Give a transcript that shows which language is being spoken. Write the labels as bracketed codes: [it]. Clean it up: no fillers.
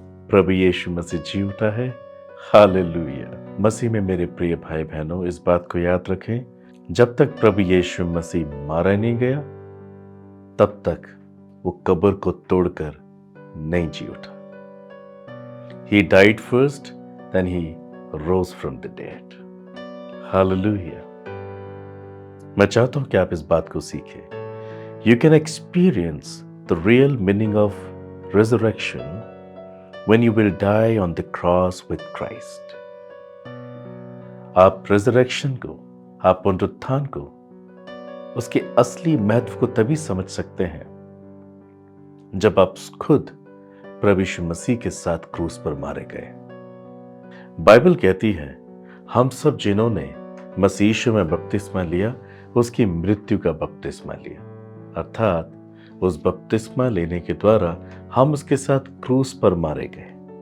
[hi] प्रभु यीशु मसीह जी उठा है। हालेलुया। मसीह में मेरे प्रिय भाई बहनों, इस बात को याद रखें, जब तक प्रभु यीशु मसीह मारा नहीं गया तब तक वो कब्र को तोड़कर नहीं जी उठा। [en] He died first, then he rose from the dead. Hallelujah. [hi] मैं चाहता हूं कि आप इस बात को सीखें। [en] You can experience the real meaning of resurrection when you will die on the cross with Christ. [hi] आप resurrection को, आप पुनरुत्थान को, उसके असली महत्व को तभी समझ सकते हैं जब आप खुद प्रभु यीशु मसीह के साथ क्रूस पर मारे गए। बाइबल कहती है, हम सब जिन्होंने मसीह यीशु में बपतिस्मा लिया, उसकी मृत्यु का बपतिस्मा लिया, अर्थात उस बपतिस्मा लेने के द्वारा हम उसके साथ क्रूस पर मारे गए।